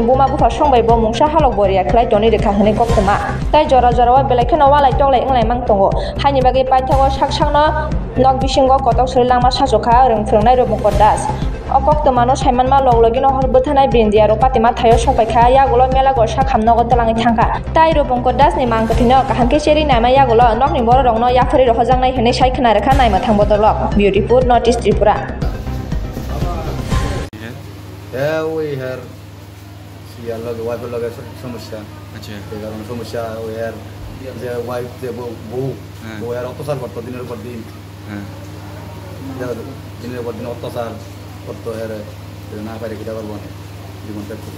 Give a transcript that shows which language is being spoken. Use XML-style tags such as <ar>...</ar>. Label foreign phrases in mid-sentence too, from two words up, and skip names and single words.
<trp>buma bufa songbai bo mungsa halok boria khlai toni rekha hini koktoma tai jora jora wa belekheno walai toklai englai mang tongo haini bagi paithago sakno nok bisingo kotok sori langma sajuka rungphrongnai rupongko das koktoma saimanma loglogi no horbuthanai brindia ro patima thayo sopaikha yagolo mela gorsa khamnogo talangi thangka tai rupongko das ni mangkthino kahangke cheri naima yagolo nokni boro rokno yaphari ro hojangnai hene saikhna rekha naima thangbo dolok</trp> <en>beautiful notice</en> <trp>Tripura</trp> <bn>ওই হের সিয়ার লগে ওয়াইফের লগে সমস্যা আচ্ছা এই কারণে সমস্যা ওই হের যে ওয়াইফ যে বউ এর অত্যাচার করতো দিনের পর দিন দিনের পর দিন অত্যাচার করতো এর না পারে কিটা করবো না জীবন ত্যাগ করছে</bn>